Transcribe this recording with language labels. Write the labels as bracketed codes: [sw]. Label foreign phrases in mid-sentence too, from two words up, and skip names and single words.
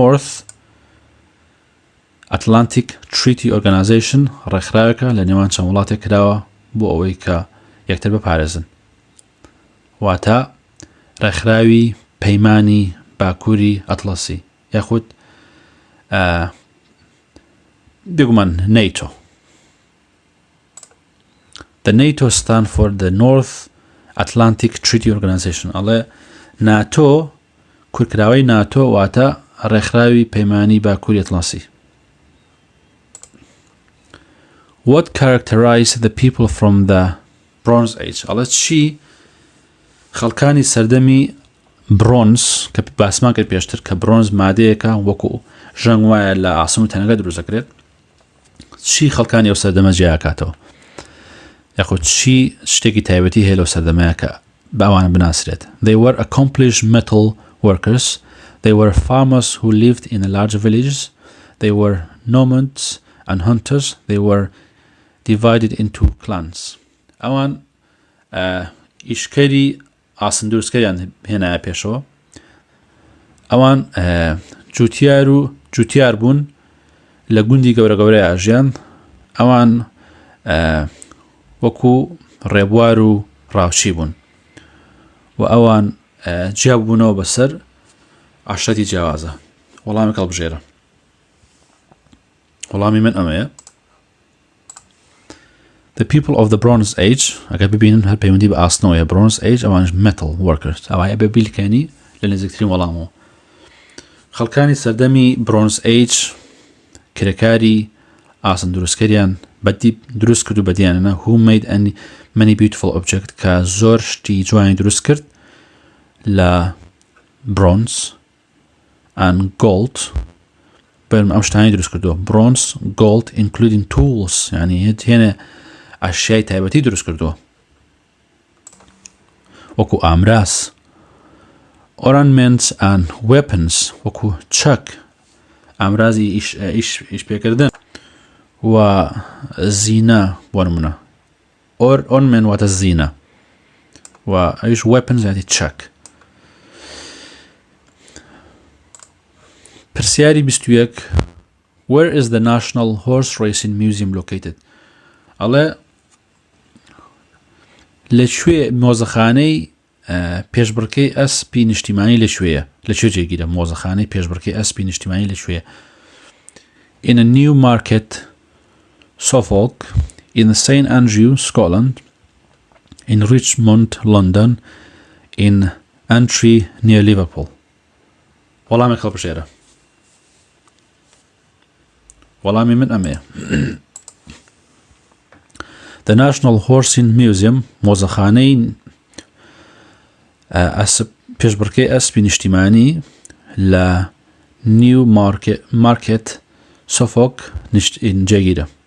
[en] The North Atlantic Treaty Organization [ckb] ڕێکخراوێکە لە نێوان چەند وڵاتێک کراوە بۆ ئەوەی کە یەکتر بپارێزن واتە ڕێکخراوی پەیمانی باکووری ئەتڵەسی یاخود بێگومان NATO. [en] The NATO stand for the North Atlantic Treaty Organization. [ckb] ئەڵێ ناتۆ کورکراوەی ناتۆ واتە ڕێکخراوی پەیمانی باکووری ئەتڵەسی. [en] What characterized the people from the Bronze Age? [ckb] ئەڵێ چی خەڵکانی سەردەمی برۆنز کە باسمان کرد پێشتر کە برۆنز مادەیەکە وەکو ژەنگ وایە لە ئاسم و تەنەکە دروست دەکرێت چی خەڵکانی ئەو سەردەمە جیاکاتەوە یاخود چی شتێکی تایبەتی هەیە لەو سەردەمەیە کە باوانە بناسرێت. [en] They were accomplished metal workers. They were farmers who lived in large villages. They were nomads and hunters. They were divided into clans. [ckb] ئەوان ئیشکەری ئاسن دروستکەریان هێنایە پێشەوە. ئەوان جوتیار بوون لە گوندی گەورە گەورەی ئاژیان. ئەوان وەکو ڕێبوار و ڕاوچی بوون و ئەوان جیاب بوونەوە بەسەر عاشەتی جیاوازە. وەڵامی هەڵبژێرە. وەڵامی من ئەمەیە. [en] The people of the Bronze Age [ckb] ئەگەر ببینن هەر پەیوەندی بە ئاسنەوەیە [en] Bronze Age [ckb] ئەوانش [en] metal workers [ckb] ئەوایە بە بیلکەنی لە نزیکترین وەڵامەوە. خەڵکانی سەردەمی [en] Bronze Age [ckb] کرێکاری ئاسن دروستکەریان بەدی دروست کرد و بەدیانەنە [en] who made many beautiful objects [ckb] کە زۆر شتی جوانی دروست کرد لە [en] bronze and gold [ckb] بەرم ئەم شتانی دروست کردووە [en] bronze gold including tools [ckb] یعنی هێنە ئاشیای تایبەتی دروست کردووە وەکو ئامراس [en] ornaments and weapons [ckb] وەکو چەک ئامرازی ئیش پێکردن و زینە بۆ نمونە ornament واتە زینە و ئەویش weapons یعنی چەک. [en] پرسیاری 21 Where is the National Horse Racing Museum located? [ckb] ئەڵێ لەکوێ مۆزەخانەی پێشبڕکەی ئەسپی نیشتیمانی لەکوێیە لەکوێ جێگیرە مۆزەخانەی پێشبڕکەی ئەسپی نیشتیمانی لەکوێیە. [en] In a new market Suffolk, in St Andrew, Scotland, in Richmond, London, in Antrim near Liverpool. [ckb] وەڵامی هەڵبژێرە. وەڵامی من ئەمەیە. [en] The National Horsing Museum [ckb] مۆزەخانەی پێشبڕکەی ئەسپی نیشتیمانی لە New Market Suffolk جێگیرە.